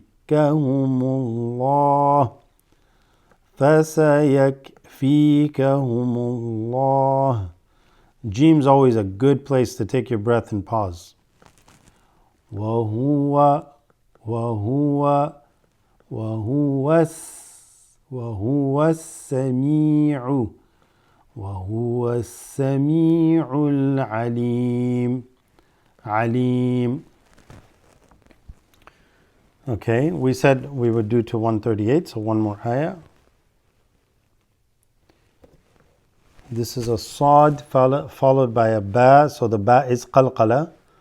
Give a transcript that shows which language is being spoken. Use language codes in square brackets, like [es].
[ar] فسيكفيكهم الله فسيكفيكهم الله. [en] Jim's always a good place to take your breath and pause. [ar] وهو وهو وهو وهو السميع وهو السميع العليم. عليم. [en] Okay, we said we would do to 138, so one more ayah. This is a sad followed by a ba, so the ba is qalqala.